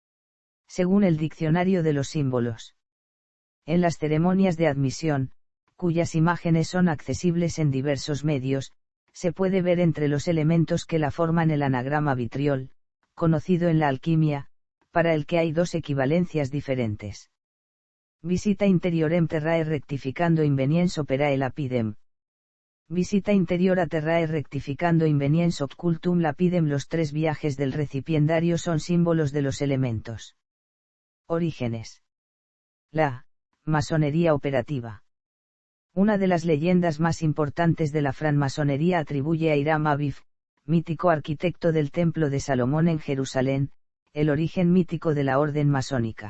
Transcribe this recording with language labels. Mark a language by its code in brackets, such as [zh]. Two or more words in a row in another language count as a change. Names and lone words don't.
[es] Según el Diccionario de los Símbolos. En las ceremonias de admisión, cuyas imágenes son accesibles en diversos medios, se puede ver entre los elementos que la forman el anagrama vitriol, conocido en la alquimia, para el que hay dos equivalencias diferentes. [la] Visita interiorem terrae rectificando inveniens operae lapidem. Visita interior a terrae rectificando inveniens occultum lapidem. [es] Los tres viajes del recipiendario son símbolos de los elementos. Orígenes. La masonería operativa. Una de las leyendas más importantes de la francmasonería atribuye a Hiram Abiff, mítico arquitecto del Templo de Salomón en Jerusalén, el origen mítico de la orden masónica.